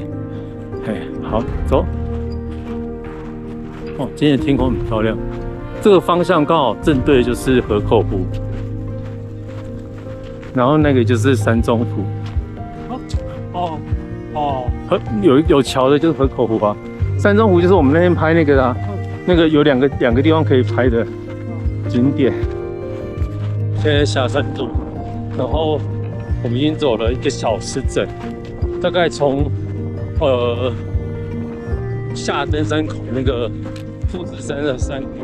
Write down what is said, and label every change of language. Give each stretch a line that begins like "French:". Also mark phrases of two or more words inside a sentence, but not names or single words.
Chinese: 嘿，好，走。哦，今天的天空很漂亮。這個方向剛好正對就是河口湖，然後那個就是山中湖。有橋的就是河口湖啊，山中湖就是我們那天拍那個啊，那個有兩個地方可以拍的景點。現在下山路，然後我們已經走了1個小時整，大概從下登山口那個富士山的山谷。